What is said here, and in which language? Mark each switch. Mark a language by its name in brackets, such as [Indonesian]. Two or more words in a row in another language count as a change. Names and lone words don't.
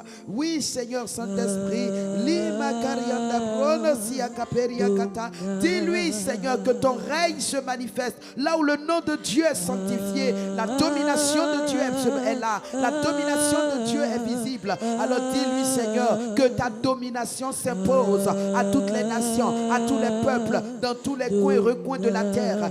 [French] Oui, Seigneur Saint-Esprit, lima karianda bronosia kaperia kata. Dis-lui, Seigneur, que ton règne se manifeste là où le nom de Dieu est sanctifié, la domination de Dieu est là, la domination de Dieu est visible. Alors dis-lui, Seigneur, que ta domination s'impose à toutes les nations, à tous les peuples, dans tous les coins et recoins de la terre.